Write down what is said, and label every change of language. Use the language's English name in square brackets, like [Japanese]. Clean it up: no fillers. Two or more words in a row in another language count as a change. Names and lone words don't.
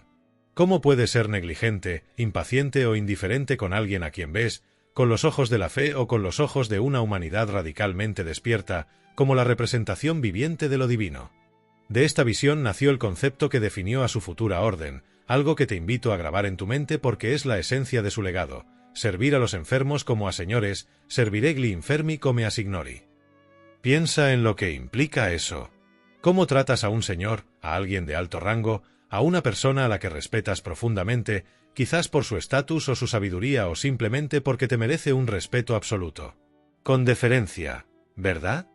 [Spanish] ¿Cómo puedes ser negligente, impaciente o indiferente con alguien a quien ves, con los ojos de la fe o con los ojos de una humanidad radicalmente despierta, como la representación viviente de lo divino? De esta visión nació el concepto que definió a su futura orden, algo que te invito a grabar en tu mente porque es la esencia de su legado: servir a los enfermos como a señores, [Italian] servire gli infermi come a signori. [Spanish] Piensa en lo que implica eso. ¿Cómo tratas a un señor, a alguien de alto rango, a una persona a la que respetas profundamente, quizás por su estatus o su sabiduría o simplemente porque te merece un respeto absoluto? Con deferencia, ¿verdad?